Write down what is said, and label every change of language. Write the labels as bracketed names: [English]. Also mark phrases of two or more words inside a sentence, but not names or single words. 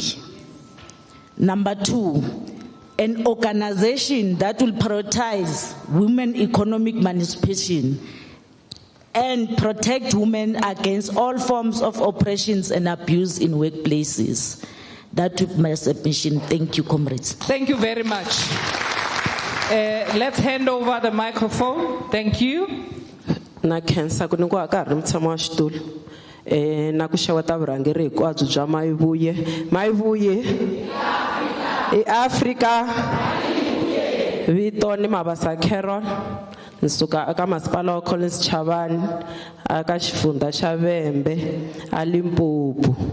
[English] Number 2, an organization that will prioritize women economic emancipation and protect women against all forms of oppressions and abuse in workplaces. That would be my submission. Thank you, comrades. Thank you very much. Let's hand over the microphone. Thank you. [Tsonga] Na khensa ku ni ku akarhi mutshama wa xitulu na ku xeweta vurhangeri hinkwabyo bya Mayibuye i Africa vito ni Mabasa Carol nsuka aka masipala wa Collins Chavani aka xifundza xa Vhembe a Limpopo.